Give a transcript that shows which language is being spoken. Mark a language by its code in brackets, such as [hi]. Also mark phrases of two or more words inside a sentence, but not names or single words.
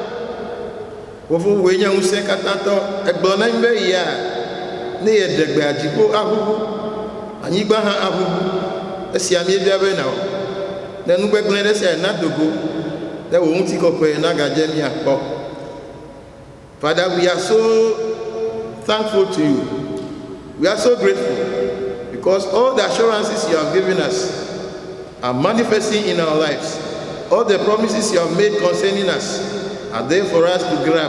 [ee] Fofo, wòe nye ŋusẽ katãtɔ. Egblɔ na mí be ya ne yeɖe gbea dziƒo aʋuʋu, anyigba hã aʋuʋu. Esia míebia be na wɔ. Ne nugbegblẽ ɖe sia na dogo, ne wò ŋutikɔkɔe na gadze míakpɔ. [en] Father, we are so thankful to you. We are so grateful because all the assurances you have given us are manifesting in our lives. All the promises you have made concerning us are there for us to grab.